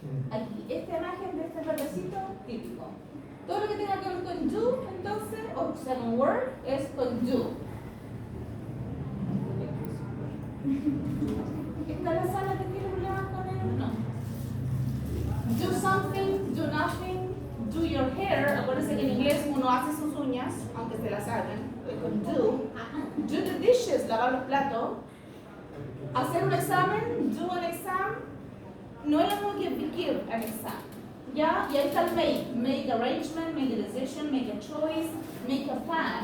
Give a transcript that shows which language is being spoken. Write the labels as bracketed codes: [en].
[es] Aquí, esta imagen de este verdecito típico. Todo lo que tenga que ver con do, entonces, o sea, con work, es con do. ¿Está la sala que tiene problemas con él? No. [en] Do something, do nothing, do your hair. [es] Acuérdense que en inglés uno hace sus uñas, aunque se las hagan, con do. [en] Do the dishes, [es] lavar los platos. Hacer un examen, [en] do an exam, [es] no es lo mismo que [en] give an exam. [es] ¿Ya? Y ahí está el make. [en] Make arrangement, make a decision, make a choice, make a plan.